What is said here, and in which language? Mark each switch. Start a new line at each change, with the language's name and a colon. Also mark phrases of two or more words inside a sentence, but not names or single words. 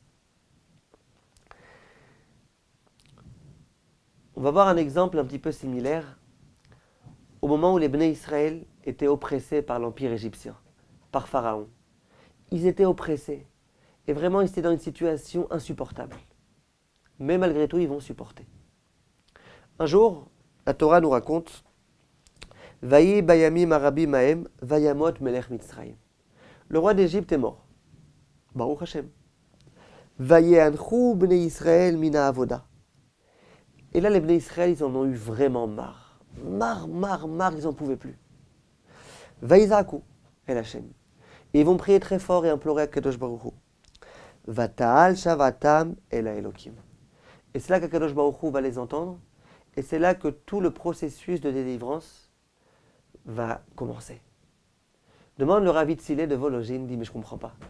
French: On va voir un exemple un petit peu similaire au moment où les Bnei Israël étaient oppressés par l'empire égyptien, par Pharaon. Ils étaient oppressés. Et vraiment, ils étaient dans une situation insupportable. Mais malgré tout, ils vont supporter. Un jour, la Torah nous raconte
Hebrew: ויהי בימים הרבים ההם וימת מלך מצרים.
French: Le roi d'Égypte est mort.
Hebrew: ברוך השם. ויאנחו בני ישראל מן העבודה.
French: Et là, les bnei Israël, ils en ont eu vraiment marre. Marre, ils n'en pouvaient plus.
Hebrew: ויזעקו אל השם.
French: Et ils vont prier très fort et implorer à
Hebrew: קדוש ברוך הוא. ותעל שועתם אל אלקים.
French: Et c'est là qu'
Hebrew: הקדוש ברוך הוא
French: va les entendre. Et c'est là que tout le processus de délivrance va commencer. Demande le Ravi Tzilé de Vologine, dit mais je ne comprends pas.